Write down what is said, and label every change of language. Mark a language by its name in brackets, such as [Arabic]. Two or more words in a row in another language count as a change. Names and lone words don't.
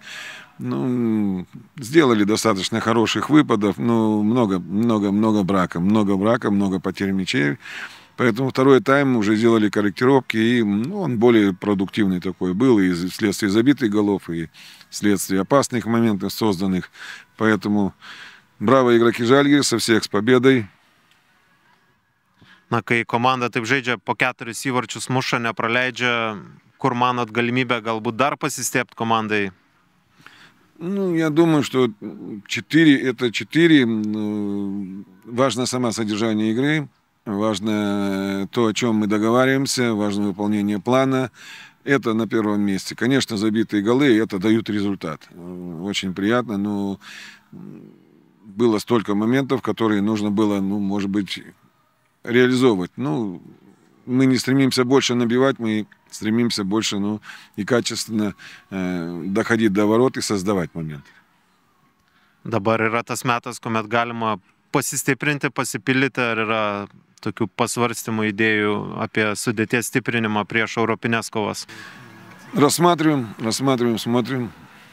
[Russian] Сделали достаточно хороших выпадов, но много брака, много потерь мячей. Поэтому второй тайм уже сделали корректировки, и он более продуктивный такой был, и вследствие забитых голов, и вследствие опасных моментов созданных. Поэтому браво игроки Žalgiris, всех с победой. [Lithuanian] Kai komanda taip žaidžia, po 4 įvarčius muša, nepraleidžia, kur manot galimybę galbūt dar pasistiebti командой? [Russian] Я думаю, что 4 это 4. Важно само содержание игры, важно то, о чем мы договариваемся, важно выполнение плана. Это на первом месте. Конечно, забитые голы, это дают результат. Очень приятно, но было столько моментов, которые нужно было, может быть, реализовывать. Мы не стремимся больше набивать, мы стремимся больше, и качественно доходить до ворот и создавать моменты. [Lithuanian] Dabar yra tas metas, kuomet galima pasistiprinti, pasipildyti, ar yra tokių pasvarstymų, idėjų apie sudėties stiprinimą prieš europinės kovas? [Russian] Рассматриваем, смотрим.